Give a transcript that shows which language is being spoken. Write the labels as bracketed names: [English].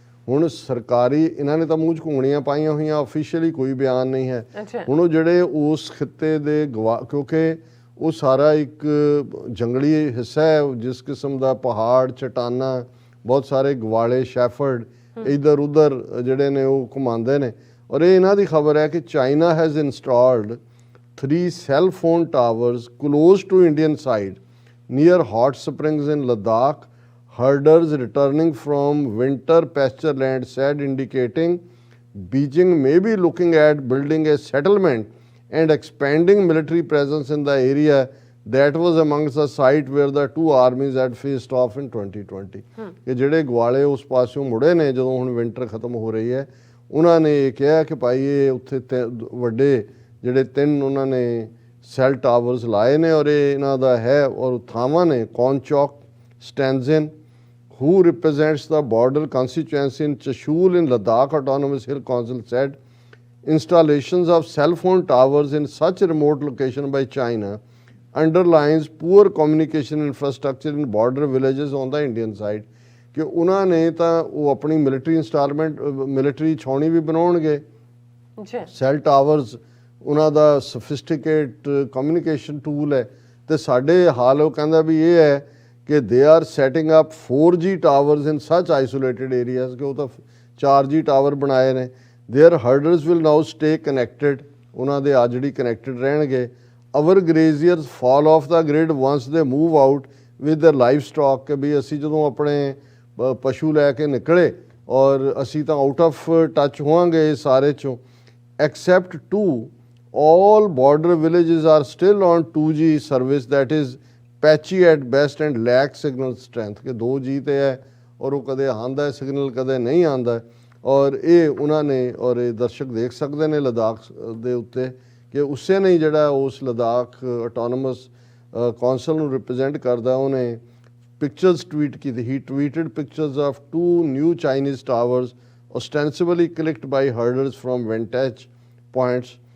[Punjabi] ਹੁਣ ਸਰਕਾਰੀ ਇਹਨਾਂ ਨੇ ਤਾਂ ਮੂੰਹ 'ਚ ਘੁੰਗਣੀਆਂ ਪਾਈਆਂ ਹੋਈਆਂ, ਆਫੀਸ਼ੀਅਲੀ ਕੋਈ ਬਿਆਨ ਨਹੀਂ ਹੈ। ਹੁਣ ਉਹ ਜਿਹੜੇ ਉਸ ਖਿੱਤੇ ਦੇ ਕਿਉਂਕਿ ਉਹ ਸਾਰਾ ਇੱਕ ਜੰਗਲੀ ਹਿੱਸਾ ਹੈ, ਜਿਸ ਕਿਸਮ ਦਾ ਪਹਾੜ, ਚਟਾਨਾਂ, ਬਹੁਤ ਸਾਰੇ ਗਵਾਲੇ, ਸ਼ੈਫਰਡ ਇੱਧਰ ਉੱਧਰ ਜਿਹੜੇ ਨੇ ਉਹ ਘੁਮਾਉਂਦੇ ਨੇ। ਔਰ ਇਹ ਇਹਨਾਂ ਦੀ ਖਬਰ ਹੈ ਕਿ [English] China has installed 3 cell phone towers close to Indian side near hot springs in Ladakh. Herders returning from winter pasture land said, indicating Beijing may be looking at building a settlement and expanding military presence in the area that was amongst the site where the two armies had faced off in 2020. [Punjabi] ਕਿ ਜਿਹੜੇ ਗਵਾਲੇ ਉਸ ਪਾਸਿਓਂ ਮੁੜੇ ਨੇ ਜਦੋਂ ਹੁਣ winter ਖਤਮ ਹੋ ਰਹੀ ਹੈ, ਉਹਨਾਂ ਨੇ ਇਹ ਕਿਹਾ ਕਿ ਭਾਈ ਇਹ ਉੱਥੇ ਵੱਡੇ ਜਿਹੜੇ 3 ਉਹਨਾਂ ਨੇ ਸੈੱਲ ਟਾਵਰਸ ਲਾਏ ਨੇ ਔਰ ਇਹ ਇਹਨਾਂ ਦਾ ਹੈ। ਔਰ ਥਾਵਾਂ ਨੇ [English] Konchok, Stanzin, who represents the border constituency in Chashul in Ladakh Autonomous Hill Council, said installations of cell phone towers in such a remote location by China underlines poor communication infrastructure in border villages on the Indian side. [Punjabi] ਕਿ ਉਹਨਾਂ ਨੇ ਤਾਂ ਉਹ ਆਪਣੀ military ਛਾਉਣੀ ਵੀ ਬਣਾਉਣਗੇ, cell towers ਉਹਨਾਂ ਦਾ ਸਫਿਸਟੀਕੇਟ communication tool ਹੈ। ਅਤੇ ਸਾਡੇ ਹਾਲ ਉਹ ਕਹਿੰਦਾ ਵੀ ਇਹ ਹੈ ਕਿ [English] they are setting up 4G towers in such isolated areas, [Punjabi] ਕਿ ਉਹ ਤਾਂ 4G ਟਾਵਰ ਬਣਾਏ ਨੇ। [English] their herders will now stay connected, [Punjabi] ਉਹਨਾਂ ਦੇ ਅੱਜ ਜਿਹੜੀ ਕਨੈਕਟਿਡ ਰਹਿਣਗੇ। [English] our graziers fall off the grid once they move out with the livestock, [Punjabi] ਕਿ ਵੀ ਅਸੀਂ ਜਦੋਂ ਆਪਣੇ ਪਸ਼ੂ ਲੈ ਕੇ ਨਿਕਲੇ ਔਰ ਅਸੀਂ ਤਾਂ ਆਊਟ ਆਫ ਟੱਚ ਹੋਵਾਂਗੇ ਸਾਰੇ 'ਚੋਂ। [English] except 2 all border villages are still on 2G service that is patchy at best and lack signal strength, [Punjabi] ਕਿ 2G ਤੇ ਹੈ ਔਰ ਉਹ ਕਦੇ ਆਉਂਦਾ ਹੈ ਸਿਗਨਲ, ਕਦੇ ਨਹੀਂ ਆਉਂਦਾ। ਔਰ ਇਹ ਉਹਨਾਂ ਨੇ ਔਰ ਇਹ ਦਰਸ਼ਕ ਦੇਖ ਸਕਦੇ ਨੇ ਲਦਾਖ ਦੇ ਉੱਤੇ ਕਿ ਉਸੇ ਨੇ ਜਿਹੜਾ ਉਸ ਲਦਾਖ ਆਟੋਨਮਸ ਕੌਂਸਲ ਨੂੰ ਰਿਪਰੈਜ਼ੈਂਟ ਕਰਦਾ, ਉਹਨੇ ਪਿਕਚਰਸ ਟਵੀਟ ਕੀਤੀ। [English] He tweeted pictures of 2 new Chinese towers ostensibly clicked by herders from vantage points।